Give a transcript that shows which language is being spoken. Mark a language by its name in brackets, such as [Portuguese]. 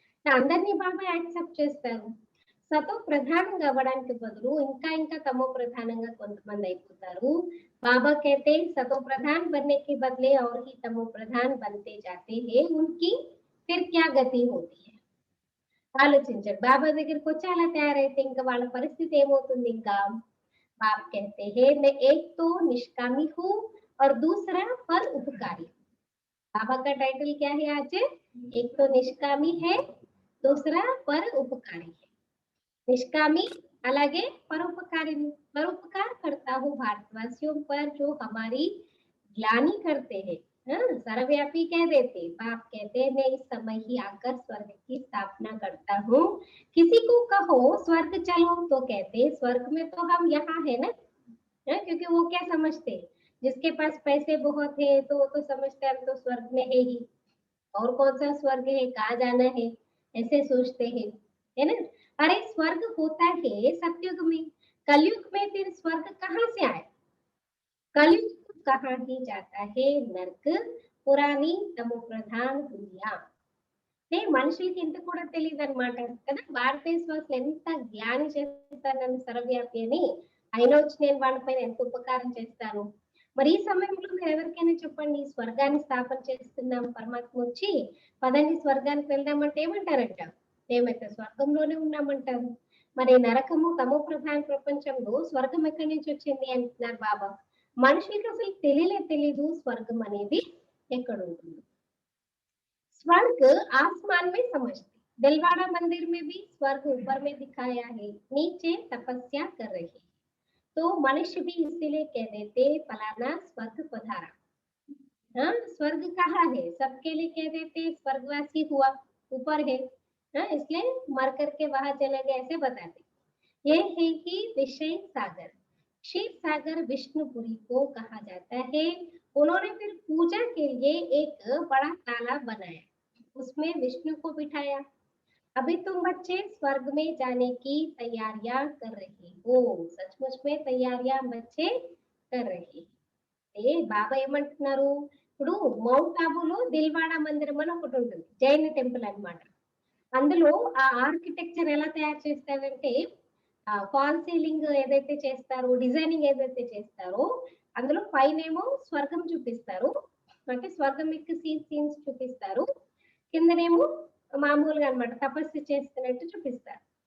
[Telugu] అందరినీ బాబా యాక్సెప్ట్ చేస్తారు. సతో ప్రధానంగా అవ్వడానికి బదులు ఇంకా ఇంకా తమో ప్రధానంగా కొంతమంది అయిపోతారు. [Hindi] बाबा कहते हैं सतो प्रधान बनने के बदले और ही तमो प्रधान बनते जाते हैं, उनकी फिर क्या गति होती है. [Telugu] ఆలోచించండి, బాబా దగ్గరికి వచ్చి అలా తయారైతే ఇంకా వాళ్ళ పరిస్థితి ఏమవుతుంది. ఇంకా [Hindi] बाप कहते हैं मैं एक तो निष्कामी हूँ और दूसरा पर उपकारी. बाबा का टाइटल क्या है आज, एक तो निष्कामी है, दूसरा पर उपकारी है. निष्कामी [Telugu] అలాగే పరోపకారిని, [Hindi] परोपकार करता हूँ भारतवासियों पर जो हमारी ग्लानि करते हैं. सर्वव्यापी कह देते, बाप कहते हैं मैं इस समय ही आकर स्वर्ग की स्थापना करता हूँ. किसी को कहो स्वर्ग चलो तो कहते स्वर्ग में तो हम यहाँ है ना. क्योंकि वो क्या समझते, जिसके पास पैसे बहुत है तो समझते हम तो स्वर्ग में है ही, और कौन सा स्वर्ग है, कहाँ जाना है, ऐसे सोचते हैं, है ना. अरे स्वर्ग होता है सतयुग में, कलयुग में फिर स्वर्ग कहाँ से आए. कलयुग कहाँ ही जाता है नर्क, पुरानी तमो प्रधान दुनिया. [Telugu] మనుషులకి ఇంత కూడా తెలియదు అనమాట కదా. భారతదేశం అసలు ఎంత జ్ఞాని చేస్తాను నన్ను సర్వవ్యాపి అని, అయినా వచ్చి నేను వాళ్ళపైన ఎంత ఉపకారం చేస్తాను. మరి ఈ సమయంలో మీరు ఎవరికైనా చెప్పండి, స్వర్గాన్ని స్థాపన చేస్తున్నాం, పరమాత్మ వచ్చి పదండి స్వర్గానికి వెళ్దామంటే ఏమంటారంట, మేమైతే స్వర్గంలోనే ఉన్నామంటారు. మరి నరకము తమో ప్రధాన ప్రపంచంలో స్వర్గం ఎక్కడి నుంచి వచ్చింది అంటున్నారు బాబా. మనుషులకి అసలు తెలీదు స్వర్గం అనేది ఎక్కడ ఉంటుంది. [Hindi] स्वर्ग आसमान में समझते, दिलवाड़ा मंदिर में भी स्वर्ग ऊपर में दिखाया है, नीचे तपस्या कर रही है. तो मनुष्य भी इसीलिए कह देते फलाना स्वर्ग पधारा. हाँ, स्वर्ग कहाँ है, सबके लिए कह देते स्वर्गवासी हुआ ऊपर है. हाँ, इसलिए मर करके वहां चले गए ऐसे बताते. ये है कि विषय सागर, क्षीर सागर विष्णुपुरी को कहा जाता है. उन्होंने फिर पूजा के लिए एक बड़ा तालाब बनाया, उसमें विष्णु को बिठाया. अभी तुम बच्चे स्वर्ग में जाने की तैयारियां कर रहे हो. सचमुच में तैयारियां बच्चे कर रहे. [Telugu] బాబా ఏమంటున్నారు, ఇప్పుడు మౌంట్ ఆబులో దిల్వాడ మందిరం అని ఒకటి ఉంటుంది, జైన టెంపుల్ అన్నమాట. అందులో ఆ ఆర్కిటెక్చర్ ఎలా తయారు చేస్తారంటే ఫాల్ సీలింగ్ ఏదైతే చేస్తారో, డిజైనింగ్ ఏదైతే చేస్తారో అందులో పైనేమో స్వర్గం చూపిస్తారు, అంటే స్వర్గం యొక్క సీన్స్ చూపిస్తారు, కిందనేమో మామూలుగా అన్నమాట తపస్సు చేస్తున్నట్టు చూపిస్తారు.